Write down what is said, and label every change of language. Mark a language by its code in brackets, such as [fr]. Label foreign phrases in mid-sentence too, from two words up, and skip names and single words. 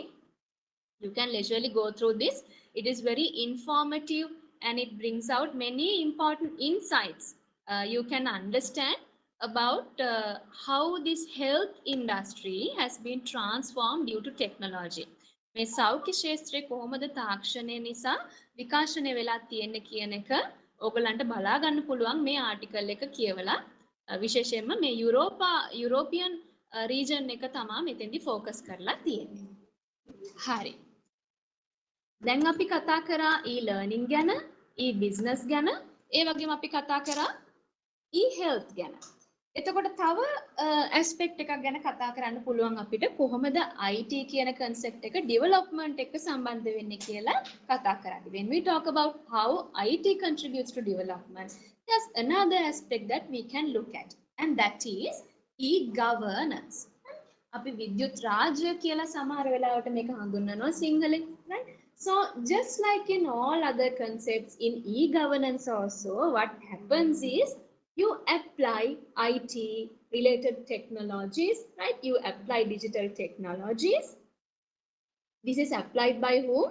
[en] You can leisurely go through this. It is very informative and it brings out many important insights. You can understand about how this health industry has been transformed due to technology. [si] මේ සෞඛ්‍ය ශාස්ත්‍රයේ කොහොමද තාක්ෂණය නිසා විකාශනය වෙලා තියෙන්නේ කියන එක ඔයගලන්ට බලා ගන්න පුළුවන් මේ ආටිකල් එක කියවලා විශේෂයෙන්ම මේ [en] European region [si] එක තමයි මෙතෙන්දි ફોકස් කරලා තියෙන්නේ. හරි. දැන් අපි කතා කරා e-learning ගැන, e-business ගැන, ඒ වගේම අපි කතා කරා e-health ගැන. එතකොට තව aspect එකක් ගැන කතා කරන්න පුළුවන් අපිට කොහොමද IT කියන concept එක development එක සම්බන්ධ වෙන්නේ කියලා කතා කරන්නේ. [en] When we talk about how IT contributes to development, there's another aspect that we can look at, and that is e-governance. [si] අපි විද්‍යුත් රාජ්‍ය කියලා සමහර වෙලාවට මේක හඳුන්වනවා සිංහලෙන්, [en] right? So just like in all other concepts in e-governance also, what happens is you apply IT related technologies, right? You apply digital technologies. This is applied by whom?